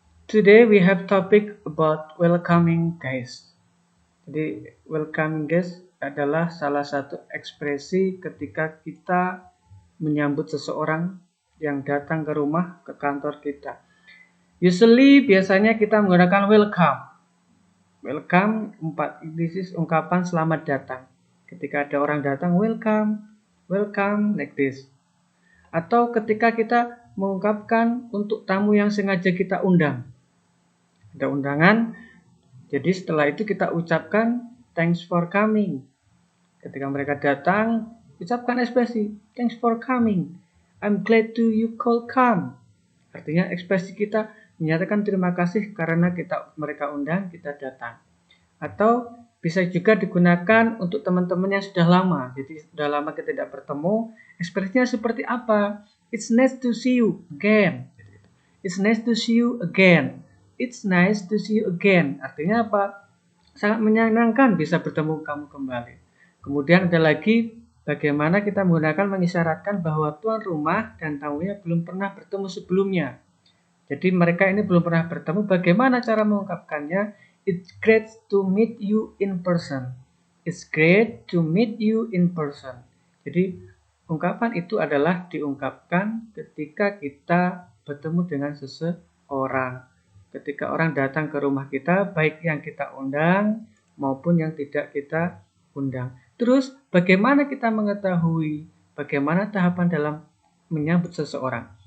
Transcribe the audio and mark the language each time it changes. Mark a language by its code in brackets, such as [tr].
[en] Today we have topic about welcoming, guys. [id] Jadi, [en] welcoming, guys, [id] adalah salah satu ekspresi ketika kita menyambut seseorang yang datang ke rumah, ke kantor kita. [en] Usually, [id] biasanya kita menggunakan welcome. [en] Welcome, this is [id] ungkapan selamat datang. Ketika ada orang datang, [en] welcome, like this. [id] Atau ketika kita mengungkapkan untuk tamu yang sengaja kita undang. Ada undangan, jadi setelah itu kita ucapkan [en] thanks for coming. [id] Ketika mereka datang, ucapkan ekspresi [en] thanks for coming. I'm glad to you could come. [id] Artinya ekspresi kita menyatakan terima kasih karena mereka undang, kita datang. Atau bisa juga digunakan untuk teman-teman yang sudah lama. Jadi sudah lama kita tidak bertemu, ekspresinya seperti apa? [en] It's nice to see you again. It's nice to see you again. It's nice to see you again. [id] Artinya apa? Sangat menyenangkan bisa bertemu kamu kembali. Kemudian ada lagi bagaimana kita menggunakan mengisyaratkan bahwa tuan rumah dan tamunya belum pernah bertemu sebelumnya. Jadi mereka ini belum pernah bertemu. Bagaimana cara mengungkapkannya? [en] It's great to meet you in person. It's great to meet you in person. [id] Jadi ungkapan itu adalah diungkapkan ketika kita bertemu dengan seseorang. Ketika orang datang ke rumah kita, baik yang kita undang maupun yang tidak kita undang. Terus bagaimana kita mengetahui bagaimana tahapan dalam menyambut seseorang?